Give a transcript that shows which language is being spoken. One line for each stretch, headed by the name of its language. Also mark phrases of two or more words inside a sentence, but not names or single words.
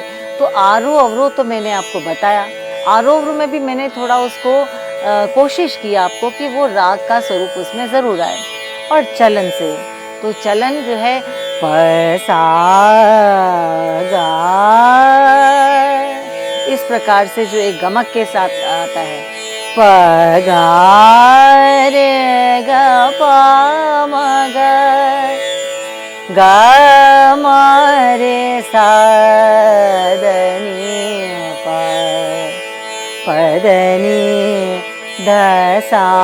Hindi: तो आरोह अवरोह तो मैंने आपको बताया, आरोह अवरोह में भी मैंने थोड़ा उसको कोशिश की आपको कि वो राग का स्वरूप उसमें ज़रूर आए। और चलन से, तो चलन जो है प सा गा, इस प्रकार से जो एक गमक के साथ आता है, प गा रे ग प म ग ग म रे सा ध नी प ध नी ध सा